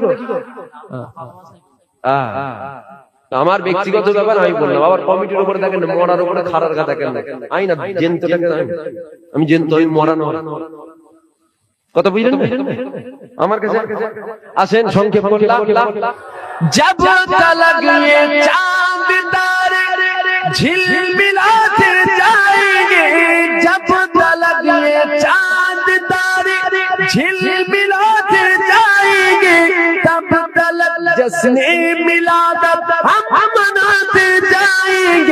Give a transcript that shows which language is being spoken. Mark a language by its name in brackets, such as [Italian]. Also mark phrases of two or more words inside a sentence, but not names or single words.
[Bangla] আমার ব্যক্তিগত ব্যাপার আমি বললাম, আবার কমিটির উপরে দেখেন, মরার উপরে খারার গা দেখেন, আই না জেন্ত আমি জেন্ত মরানো কথা বুঝলেন আমার কাছে আসেন, সংক্ষেপ করলাম। [Urdu] جب تلک یہ چاند تارے جھلملاتے جائیں گے، جب تلک یہ چاند تارے جھلملاتے جائیں گے، تب تلک جشن میلاد ہم مناتے جائیں گے۔